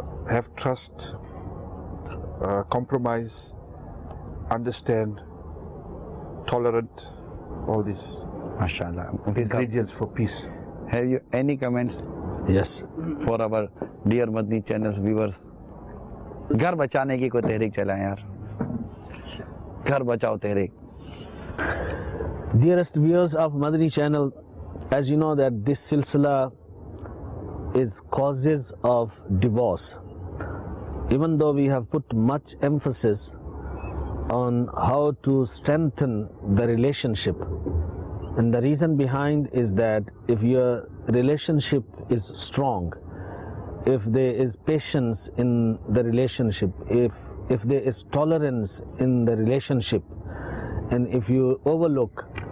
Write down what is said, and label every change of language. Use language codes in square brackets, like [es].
[en] Have trust, compromise, understand, tolerant, all these MashaAllah. ingredients for peace. Have you any comments Yes. for our dear Madani Channel viewers? [ur] घर बचाने की कोई तहरीक चलाएं यार. घर बचाओ तहरीक. [en] Dearest viewers of Madani Channel, as you know that this silsila is causes of divorce. Even though we have put much emphasis on how to strengthen the relationship, and the reason behind is that if your relationship is strong, if there is patience in the relationship, if there is tolerance in the relationship, and if you overlook